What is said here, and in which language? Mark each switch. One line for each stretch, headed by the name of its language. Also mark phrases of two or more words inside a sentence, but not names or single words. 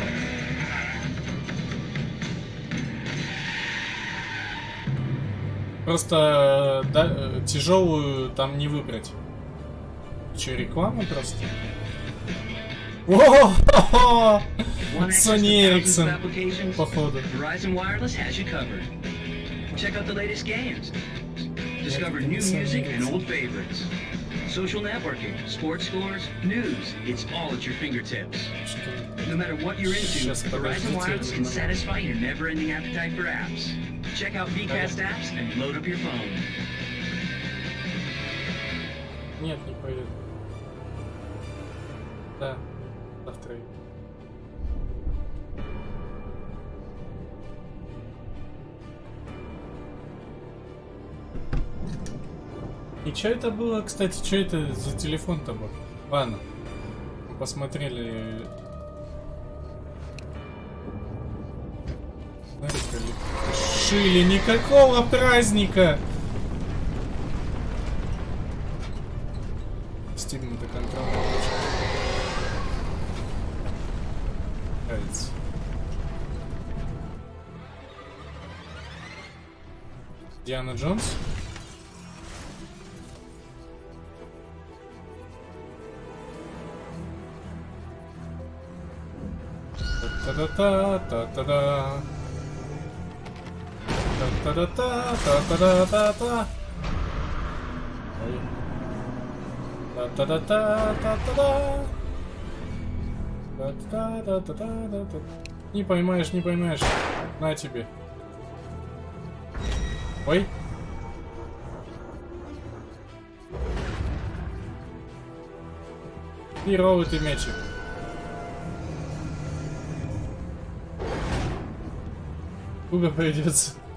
Russian: Просто да, тяжелую там не выбрать. Че, реклама просто? О-хо-хо! Sony Ericsson, походу.
English: Verizon Wireless has you covered. Check out the latest games. Discover new music and old favorites. Social networking, sports scores, news. It's all at your fingertips. No matter what you're into, Verizon Wireless can satisfy your never-ending appetite for apps. Check out VCast apps and load up your phone.
Russian: Нет, не поеду. Да, завтра. И что это было, кстати, что это за телефон-то был? Ладно, мы посмотрели. Шили, никакого праздника! Стигнута контрольная точка. Нравится. Диана Джонс? Та-та-та-та-та-та. Та-та-та-та-та-та-та-та. Та-та-та-та-та-та-та. Та-та-та-та-та-та. Не поймаешь, не поймаешь. На тебе. Ой. Херовый ты мячик. Куда придется?